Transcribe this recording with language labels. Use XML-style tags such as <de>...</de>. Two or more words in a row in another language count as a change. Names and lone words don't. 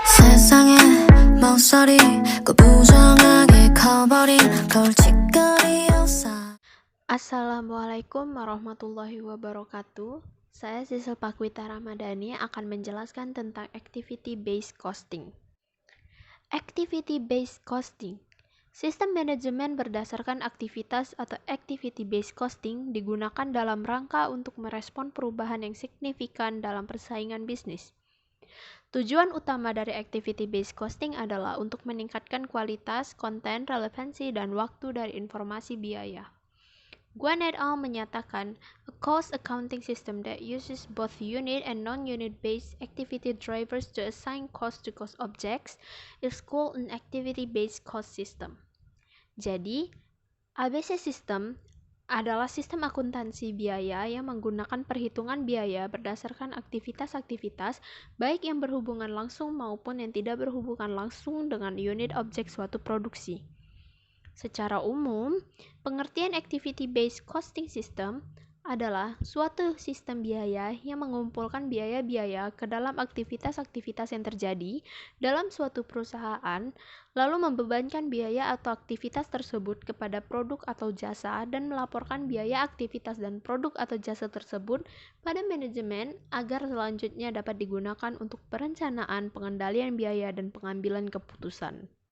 <ko>세상에 모서리 그 부정하게 커버린 골칫거리 요사.</ko> <ar>السلام عليكم ورحمة الله وبركاته.</ar> <id>Saya Sisil Pakwita Ramadhani akan menjelaskan tentang</id> <en>activity-based costing. Activity-based costing,</en> <id>sistem manajemen berdasarkan aktivitas atau</id> <en>activity-based costing</en> <id>digunakan dalam rangka untuk merespon perubahan yang signifikan dalam persaingan bisnis. Tujuan utama dari</id> <en>activity-based costing</en> <id>adalah untuk meningkatkan kualitas, konten, relevansi, dan waktu dari informasi biaya. Guan et al. Menyatakan,</id> <en>a cost accounting system that uses both unit and non-unit based activity drivers to assign cost to cost objects is called an activity-based cost system.</en> <id>Jadi,</id> <en>ABC system</en> <id>adalah sistem akuntansi biaya yang menggunakan perhitungan biaya berdasarkan aktivitas-aktivitas baik yang berhubungan langsung maupun yang tidak berhubungan langsung dengan unit objek suatu produksi. Secara umum, pengertian</id> <en>activity-based costing system</en> <id>adalah suatu sistem biaya yang mengumpulkan biaya-biaya ke dalam aktivitas-aktivitas yang terjadi dalam suatu perusahaan, lalu membebankan biaya atau aktivitas tersebut kepada produk atau jasa dan melaporkan biaya aktivitas dan produk atau jasa tersebut pada manajemen agar selanjutnya dapat digunakan untuk perencanaan, pengendalian biaya, dan pengambilan keputusan.</id>